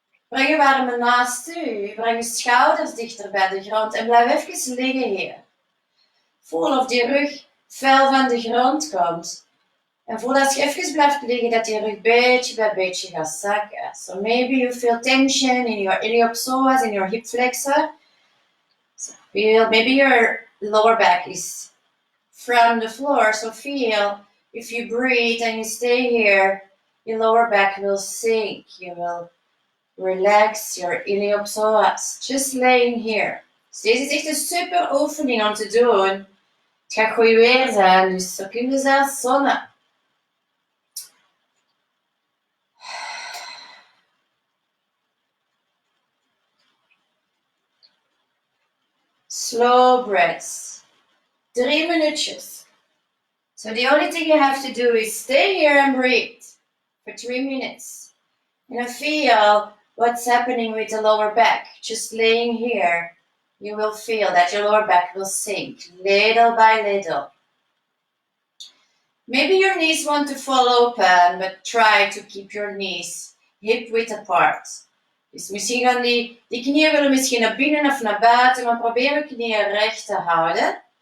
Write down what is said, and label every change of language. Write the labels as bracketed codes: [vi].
[nl] Breng je armen naast u. Breng je schouders dichter bij de grond. En blijf even liggen hier. Voel of die rug fel van de grond komt. En voel als je even blijft liggen dat die rug beetje bij beetje gaat zakken. [en] So maybe you feel tension in your iliopsoas, in your hip flexor. So feel, maybe your lower back is from the floor. So feel if you breathe and you stay here, your lower back will sink. You will relax your iliopsoas. Just laying here. [nl] Dus deze is echt een super oefening om te doen. Het gaat goed weer zijn, dus zo kun je zelfs zonnen. [en] Slow breaths. [nl] 3 minuutjes. [en] So the only thing you have to do is stay here and breathe for 3 minutes. And feel what's happening with the lower back. Just laying here, you will feel that your lower back will sink little by little. Maybe your knees want to fall open, but try to keep your knees hip width apart. [nl] Dus misschien gaan die knieën willen misschien naar binnen of naar buiten, maar probeer je knieën recht te houden.